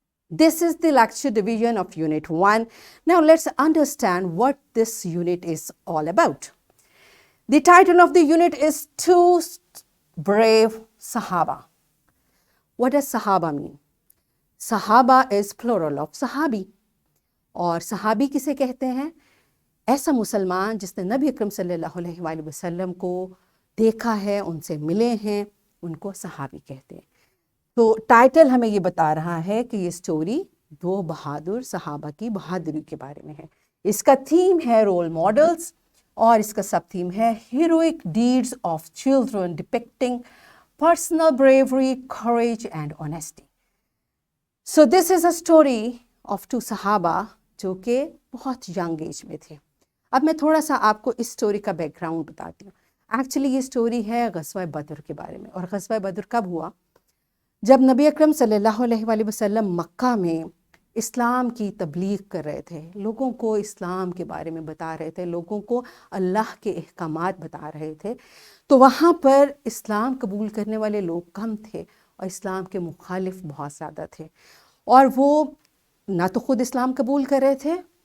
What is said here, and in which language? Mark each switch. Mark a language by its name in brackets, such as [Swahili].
[English] This is the lecture division of Unit 1. Now let's understand what this unit is all about. The title of the unit is Two Brave Sahaba. What does Sahaba mean? Sahaba is plural of sahabi. [Hindi] और सहाबी किसे कहते हैं? ऐसा मुसलमान जिसने नबी अकरम सल्लल्लाहु अलैहि वसल्लम को देखा है, उनसे मिले हैं, उनको सहाबी कहते हैं. तो टाइटल हमें ये बता रहा है कि ये स्टोरी दो बहादुर सहाबा की बहादुरी के बारे में है. इसका थीम है रोल मॉडल्स और इसका सब थीम है [English] heroic deeds of children depicting personal bravery, courage and honesty. So this is a story of two sahaba [Hindi] जो कि बहुत यंग एज में थे. अब मैं थोड़ा सा आपको इस स्टोरी का बैकग्राउंड बताती हूँ. एक्चुअली ये स्टोरी है ग़ज़वा बद्र के बारे में. और ग़ज़वा बद्र कब हुआ? जब नबी अकरम सल्लल्लाहु अलैहि वसल्लम मक्का में इस्लाम की तबलीग कर रहे थे, लोगों को इस्लाम के बारे में बता रहे थे, लोगों को अल्लाह के अहकामात बता रहे थे, तो वहाँ पर इस्लाम कबूल करने वाले लोग कम थे और इस्लाम के मुखालिफ बहुत ज़्यादा थे. और वो ना तो ख़ुद इस्लाम कबूल कर रहे थे